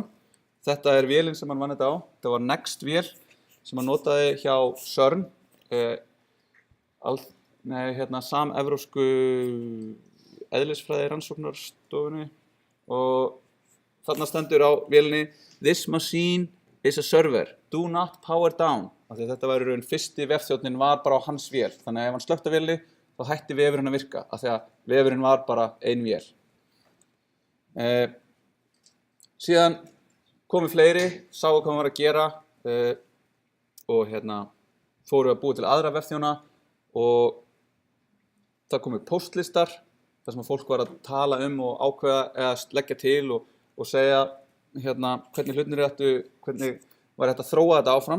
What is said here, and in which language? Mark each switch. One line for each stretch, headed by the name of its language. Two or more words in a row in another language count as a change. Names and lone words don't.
Icelandic: Þetta er vélin sem hann vann þetta á. Þetta var Next vél sem hann notaði hjá CERN, samevrópsku eðlisfræði rannsóknarstofunni, og þarna stendur á vélinni
English: "This machine is a server, do not power down",
Icelandic: af því að þetta var í raun fyrsti vefþjónninn var bara á hans vél, þannig að ef hann slökkti á vélinni þá hætti vefurinn að virka, af því að vefurinn var bara ein vél. Síðan komu fleiri, sáu hvað hann var að gera og fóru að búa til aðra vefþjóna og það komu póstlistar þar sem að fólk var að tala og ákveða eða leggja til og segja hvernig hlutirnir hvernig var hægt að þróa þetta áfram.